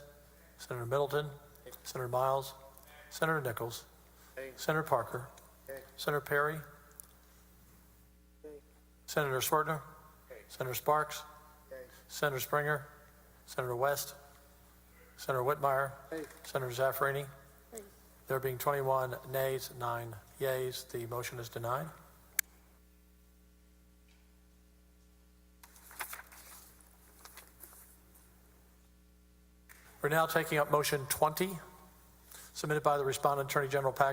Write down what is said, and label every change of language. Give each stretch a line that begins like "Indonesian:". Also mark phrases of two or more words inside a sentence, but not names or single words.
English: Senator Middleton. Senator Miles. Senator Nichols. Senator Parker. Senator Perry. Senator Swertner. Senator Sparks. Senator Springer. Senator West. Senator Whitmire. Senator Zaffarini. There being 21 nays, 9 yeas, the motion is denied. We're now taking up motion 20, submitted by the respondent, Attorney General Paxton.